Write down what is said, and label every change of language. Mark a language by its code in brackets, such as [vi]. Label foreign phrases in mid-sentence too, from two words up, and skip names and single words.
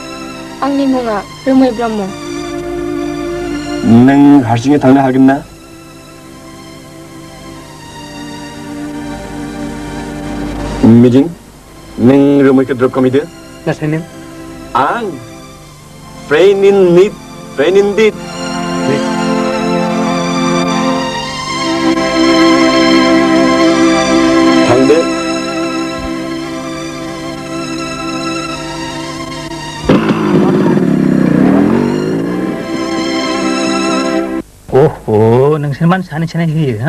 [brx] आंनि मुङा रोमै ब्रह्म। नों हारसिङै थांनो हागोन ना? मिजिं, नों रोमैखौ ड्रप खालामहैदो। नाथाय नों? [en] आं friend in need, friend in deed. [brx] थांदो। ओहो नोंसोर मानो सानै सानै होयो हा?